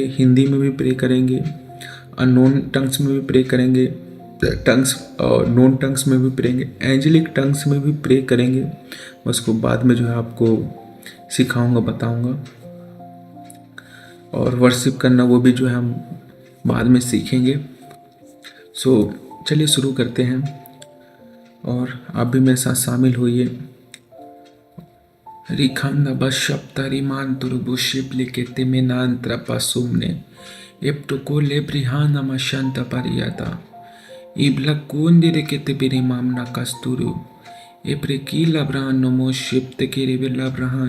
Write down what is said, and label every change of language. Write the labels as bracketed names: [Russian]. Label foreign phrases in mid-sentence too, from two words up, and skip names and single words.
[Hindi] हिंदी में भी प्रे करेंगे, [English] unknown tongues [Hindi] में भी प्रे करेंगे, टंग्स और [English] non tongues [Hindi] में भी प्रेंगे, [English] angelic tongues [Hindi] में भी प्रे करेंगे। उसको बाद में जो है आपको सिखाऊंगा, बताऊंगा। और वर्शिप करना वो भी जो है हम बाद में सीखेंगे। सो चलिए शुरू करते हैं और आप भी मेरे साथ शामिल होइए। रिखांदा बशप्ता रिमान तुरुबुशिप लिकेते में नांत्रा पासुमने एप्टुको लेब्रिहाना मशंता परियाता इब्लकुंदिरे केते बिरिमामना कस्तुरु एप्रेकीला ब्रान नमो शिप्ते किरिबिला ब्राहन